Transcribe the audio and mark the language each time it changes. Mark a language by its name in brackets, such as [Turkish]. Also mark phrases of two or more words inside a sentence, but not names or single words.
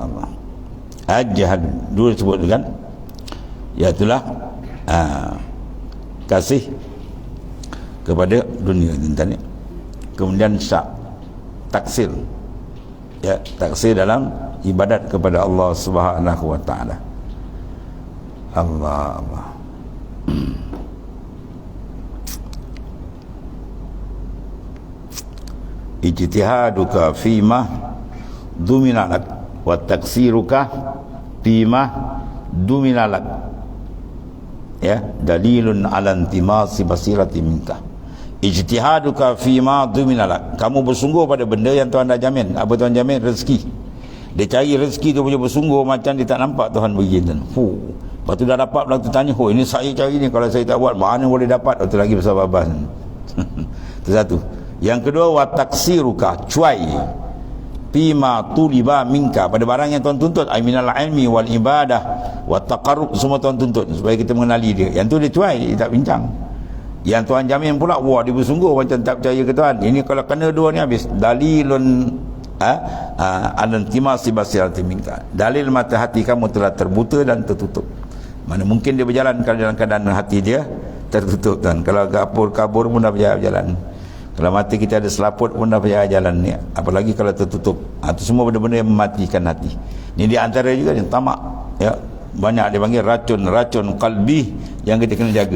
[Malay] Ajahad dulu sebut kan, iaitu kasih kepada dunia tuan-tuan. Kemudian syak, taksir, ya, taksir dalam ibadat kepada [Arabic] الله سبحانه وتعالى. [Malay] Allah. [Arabic] اجتهادك فيما ضمن لك وتقصيرك فيما ضمن لك، يا، دليل على انطماس بصيرة منك. اجتهادك فيما ضمن لك, [Malay] kamu bersungguh pada benda yang Tuhan dah jamin. Apa Tuhan jamin? Rezeki. Dia cari rezeki tu punya bersungguh, macam dia tak nampak Tuhan bagi tuan. Lepas tu dah dapat, pula tu tanya, ini saya cari ni, kalau saya tak buat mana boleh dapat? Itu lagi besar babas. Itu satu. Yang kedua, [Arabic] وتقصيرك، cuai فيما طلب منك, [Malay] pada barang yang Tuhan tuntut, [Arabic] من العلم والعبادة والتقرب, [Malay] semua Tuhan tuntut supaya kita mengenali dia. Yang tu dia cuai, dia tak bincang. Yang Tuhan jamin pula, wah dia bersungguh macam tak percaya ke Tuhan. Ini kalau kena dua ni habis. [Arabic] دليل الانطماس بصيرة منك, [Malay] dalil mata hati kamu telah terbuta dan tertutup. Mana mungkin dia berjalan kalau dalam keadaan hati dia tertutup tuan. Kalau kabur pun dah berjalan. Kalau mati kita ada selaput pun dah berjalan ni. Apalagi kalau tertutup. Itu semua benda-benda yang mematikan hati. Ini di antara juga yang tamak. Ya, banyak dia panggil racun qalbi yang kita kena jaga.